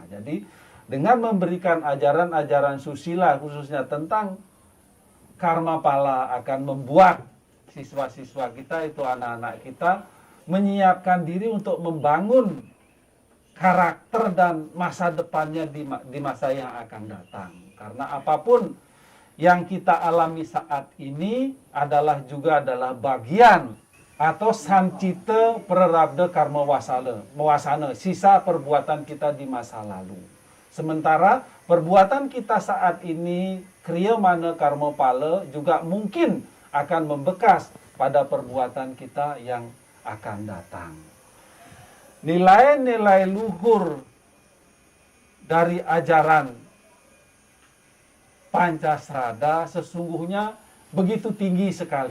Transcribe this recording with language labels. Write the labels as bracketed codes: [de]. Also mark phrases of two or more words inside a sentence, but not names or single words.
[id] Jadi dengan memberikan ajaran-ajaran susila khususnya tentang karma pala akan membuat siswa-siswa kita, itu anak-anak kita, menyiapkan diri untuk membangun karakter dan masa depannya di masa yang akan datang. Karena apapun yang kita alami saat ini adalah bagian atau [sa] sancite prarabdha karma wasana, [id] sisa perbuatan kita di masa lalu. Sementara perbuatan kita saat ini, [sa] kriya mana karma pala, [id] juga mungkin akan membekas pada perbuatan kita yang akan datang. Nilai-nilai luhur dari ajaran Pancasrada sesungguhnya begitu tinggi sekali.